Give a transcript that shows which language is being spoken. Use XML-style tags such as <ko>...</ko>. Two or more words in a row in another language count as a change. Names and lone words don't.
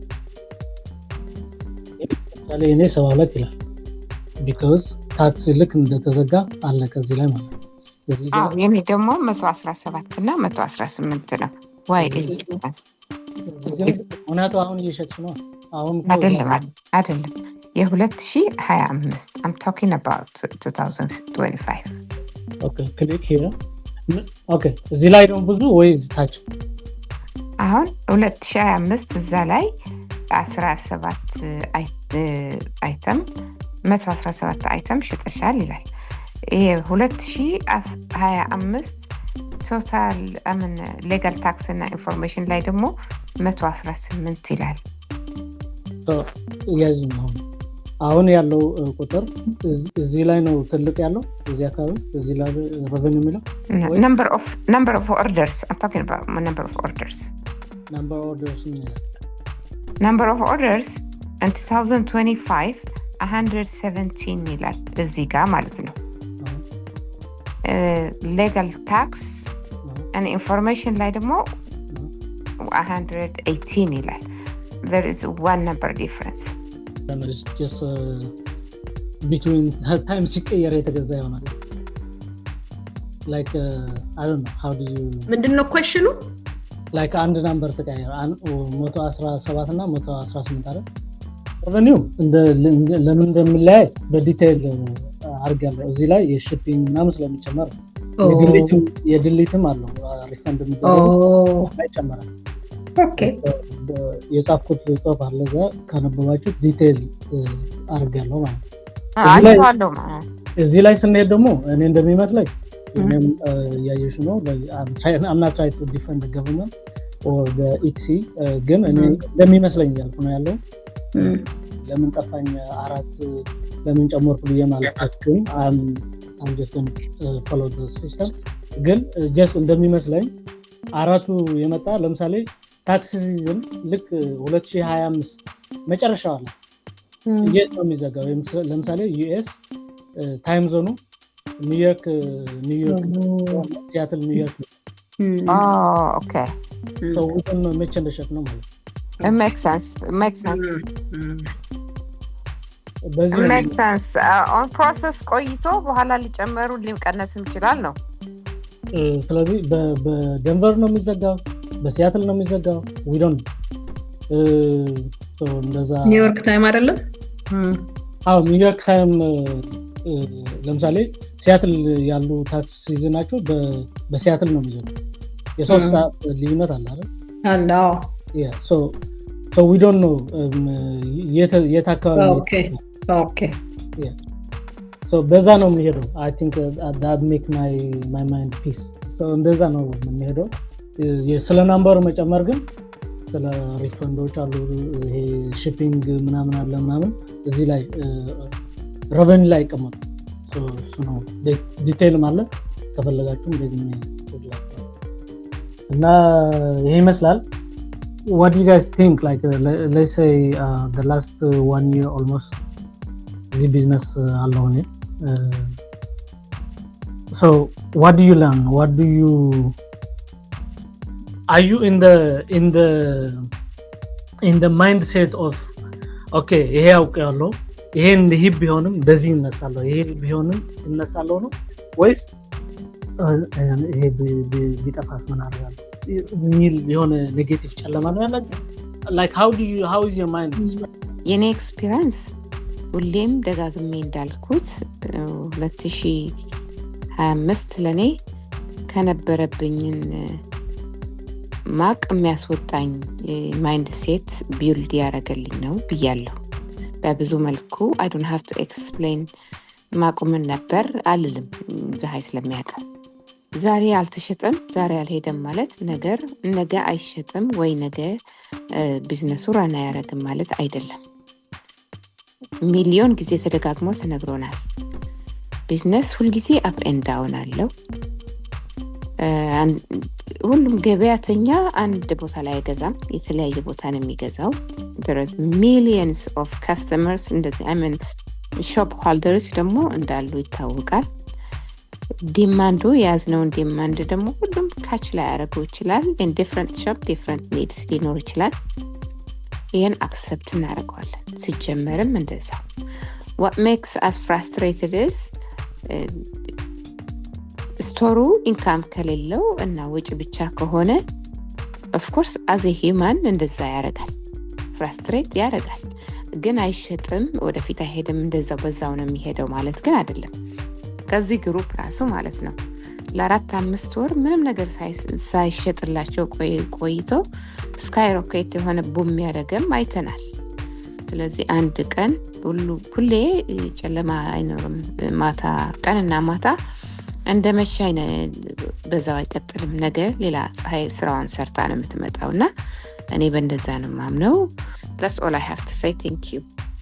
<am>ታዲያ እኔ 72 ይላል because ታክስ ልክ እንደተዘጋ አለ ከዚህ ላይ ማለት ነው። እዚህ ጋር የኔ ደግሞ 117 እና 118 ነው። ዋይ እውነቱ አሁን እየሸጥሽ ነው። አሁን አይደለም የ2025</am> <en>I'm talking about 2025. Okay, click here.</en> <am>Okay, እዚህ ላይ ነው ብዙ ወይ ታች? አሁን 2025 እዛ ላይ 17 አይተም 117 አይተም ሽጠሻል ይላል። ይሄ 2025</am> <en>total legal tax</en> <am>እና ኢንፎርሜሽን ላይ ደግሞ 118 ይላል። ያዚህ ነው አሁን ያለው ቁጥር እዚህ ላይ ነው ትልቅ ያለው እዚህ አካባቢ እዚህ ላይ revenue የሚለው</am> <en>number of orders. I'm talking about number of orders number of orders in 2025 117</en> <am>ይላል እዚህ ጋር ማለት ነው።</am> <en>legal tax and information</en> <am>ላይ ደግሞ 118 ይላል.</am> <en>There is one number difference. There is just between time</en> <am>ሲቀየር የተገዛ ይሆናል።</am> <en>Like I don't know how do you</en> <am>ምንድነው question? Like አንድ number ተቀየረ 117 እና 118 አይደል? revenue ለምን እንደሚለያይ በዲቴል አርጋለሁ እዚህ ላይ የሺፒንግ ምናምን ስለሚጨመር የድሊትም አለው ሪፈንድ የሚደረገው ይጨምራል። ኦኬ የጻፍኩት ጽሁፍ አለ እዛ ካነበባችሁት ዲቴይል አድርጋለሁ ማለት ነው። አይቼዋለሁ ማለት እዚህ ላይ ስንሄድ ደግሞ እኔ እንደሚመስለኝ እኔም ያየሽ ነው</am> <en>I'm not trying to defend the government or the ETC</en> <am>ግን እኔ እንደሚመስለኝ ያልኩ ነው ያለው ለምን ጠፋኝ 4 ለምን ጨመርኩ ብዬ ማለት ነው።</am> <en>I'm just going to follow the system</en> <am>ግን just እንደሚመስለኝ አራቱ የመጣ ለምሳሌ ታክስ ሲዝን ልክ 2025 መጨረሻው ላይ የት ነው የሚዘጋው? ለምሳሌ</am> <en>US time</en> <am>ዞኑ ኒውዮርክ ሲያትል ኒውዮርክ ኦኬ</am> <en>so we can</en> <am>መቼ እንደሸጥ ነው ማለት</am> <en>it makes sense</en> <am>በዚህ</am> <en>makes sense on process</en> <am>ቆይቶ በኋላ ሊጨመሩ ሊቀነስም ይችላል ነው። ስለዚህ በደንቨር ነው የሚዘጋው በሲያትል ነው የሚዘጋው</am> <en>we don't so</en> <am>እንደዛ ኒውዮርክ ታይም አይደለም ኒውዮርክ ታይም ለምሳሌ ሲያትል ያሉ ታክስ ሲዝናቸው በሲያትል ነው የሚዘጋው የሶስት ሰዓት ልዩነት አለ አይደል አለው</am> <en>yeah so we don't know</en> <am>የት አካባቢ</am> <en>okay yeah so</en> <am>በዛ ነው የሚሄደው</am> <en>I think that make my mind peace so</en> <am>እንደዛ ነው የሚሄደው ስለ ናምበሩ መጨመር ግን ስለ ሪፈንዶች አሉ ይሄ ሺፒንግ ምናምን አለ ምናምን እዚህ ላይ ረቨኒ ላይ ቀመጡ እሱ ነው ዲቴይል ማለት ከፈለጋችሁም ደግሜ እና ይሄ ይመስላል</am> <en>what do you guys think like let's say the last 1 year almost the business alone so what do you learn what do you are you in the mindset of okay</en> <am>ይሄ አውቃለሁ ይሄን ይሄ ቢሆንም እንደዚህ እነሳለሁ ይሄ ቢሆንም እነሳለሁ ነው ወይስ ይሄ ቢጠፋስ ምን አደርጋለሁ ሚል የሆነ ኔጌቲቭ ጨለማ ነው ያላችሁ</am> <en>like how is your mind</en> <am>የኔ ኤክስፒሪየንስ ሁሌም ደጋግሜ እንዳልኩት 2025 ለኔ ከነበረብኝን ማቅ የሚያስወጣኝ</am> <en>mindset build</en> <am>ያደረገልኝ ነው ብያለሁ። በብዙ መልኩ I don't have to explain ማቁምን ነበር አልልም ፀሐይ ስለሚያውቀው ዛሬ አልተሸጠም ዛሬ አልሄደም ማለት ነገ አይሸጥም ወይ ነገ ቢዝነሱ ራና ያረግም ማለት አይደለም። ሚሊዮን ጊዜ ተደጋግሞ ተነግሮናል። ቢዝነስ ሁልጊዜ</am> <en>up and down</en> <am>አለው። ሁሉም ገበያተኛ አንድ ቦታ ላይ አይገዛም የተለያየ ቦታ ነው የሚገዛው።</am> <en>there are millions of customers</en> <am>እንደዚህ</am> <en>shop holders</en> <am>ደግሞ እንዳሉ ይታወቃል። ዲማንዱ ያዝነው ዲማንድ ደግሞ ሁሉም ካች ላይ ያደርገው ይችላል።</am> <en>in different shop different needs</en> <am>ሊኖር ይችላል። ይሄን አክሰፕት እናደርገዋለን። ሲጀመርም እንደዛው</am> <en>what makes us frustrated is</en> <am>ስቶሩ ኢንካም ከሌለው እና ወጪ ብቻ ከሆነ</am> <en>of course as a human</en> <am>እንደዛ ያደርጋል ፍራስትሬት ያደርጋል። ግን አይሸጥም ወደፊት አይሄድም እንደዛው በዛው ነው የሚሄደው ማለት ግን አይደለም። ከዚህ ግሩፕ ራሱ ማለት ነው ለ4-5 ወር ምንም ነገር ሳይሸጥላቸው ቆይቶ ስካይሮኬት የሆነ ቡም ያደርገም አይተናል። ስለዚህ አንድ ቀን ሁሌ ጨለማ አይኖርም። ማታ ቀንና ማታ እንደ መሻይ በዛው አይቀጥልም። ነገ ሌላ ፀሐይ ስራዋን ሰርታ ነው የምትመጣውና እኔ በእንደዛ ነው ማምነው።</am> <en>That's all I have to say. Thank you.</en>